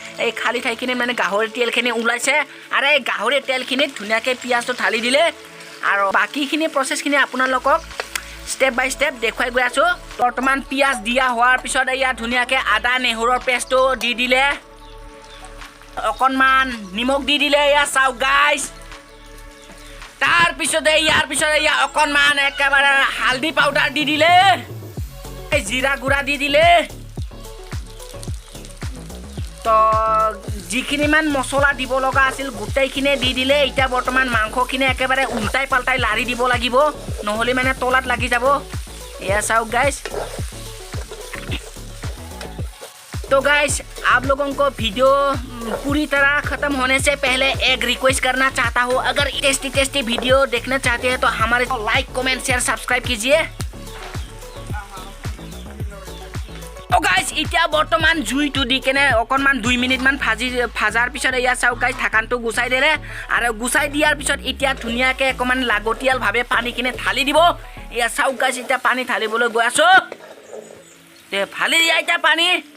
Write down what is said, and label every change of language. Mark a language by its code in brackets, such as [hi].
[as] এই খালী ঠাইখিনি মানে গাহৰি তেলখিনি ওলাইছে। আৰু এই গাহৰি তেলখিনিত ধুনীয়াকৈ পিঁয়াজটো ঢালি দিলে। আৰু বাকীখিনি প্ৰচেছখিনি আপোনালোকক ষ্টেপ বাই ষ্টেপ দেখুৱাই গৈ আছোঁ। বৰ্তমান পিঁয়াজ দিয়া হোৱাৰ পিছত এয়া ধুনীয়াকৈ আদা নেহুৰৰ পেষ্টটো দি দিলে। অকণমান নিমখ দি দিলে। এয়া চাওক গাইছ, তাৰপিছতে ইয়াৰ পিছত এয়া অকণমান একেবাৰে হালধি পাউডাৰ দি দিলে, জিৰা গুড়া দি দিলে। তো যিখিনি মান মছলা দিব লগা আছিল গোটেইখিনি দি দিলে। এতিয়া বৰ্তমান মাংসখিনি একেবাৰে উল্টাই পাল্টাই লাৰি দিব লাগিব, নহ'লে মানে তলাত লাগি যাব। এয়া চাওক गाइस। [hi] तो गाइस, आप लोगों को वीडियो पूरी तरह ख़त्म होने से पहले एक रिक्वेस्ट करना चाहता हूँ। अगर टेस्टी वीडियो देखना चाहते हैं तो हमारे लाइक कमेंट शेयर सब्सक्राइब कीजिए। तो गाइस, इतना [as] बर्तमान जुईটো দি কেনে অকণমান 2 মিনিটমান ভাজাৰ পিছত এয়া চাওক গাইস, ঢাকনটো গুচাই দিলে। আৰু গুচাই দিয়াৰ পিছত এতিয়া ধুনীয়াকৈ অকণমান লাগতিয়ালভাৱে পানীখিনি ঢালি দিব। এয়া চাওক গাইস, এতিয়া পানী ঢালিবলৈ গৈ আছোঁ। ঢালি দিয়া এতিয়া পানী।